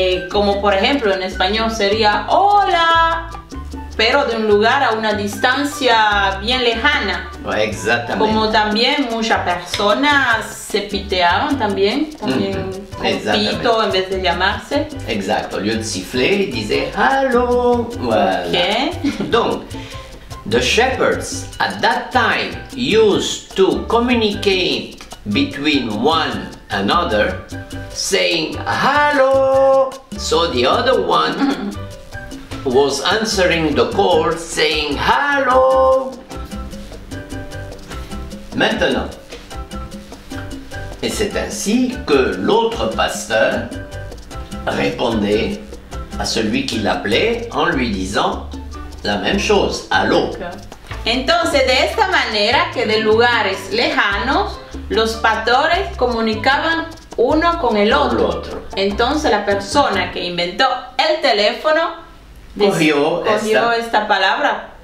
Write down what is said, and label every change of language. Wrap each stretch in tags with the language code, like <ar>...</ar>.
<es>Como por ejemplo en español sería hola, pero de un lugar a una distancia bien lejana. Exactamente. Como también muchas personas se piteaban también con pito en vez de llamarse.</es> <fr>Exact. Au lieu de siffler, ils disaient Allô. Voilà.</fr> <en>Okay. Donc, the shepherds at that time used to communicate between one another, saying hello. So the other one was answering the call, saying hello.</en> <fr>Maintenant, et c'est ainsi que l'autre pasteur répondait à celui qui l'appelait en lui disant la même chose, allô.</fr> <es>Entonces, de esta manera que de lugares lejanos los pastores comunicaban uno con el otro. Entonces, la persona que inventó el teléfono cogió esta palabra</es>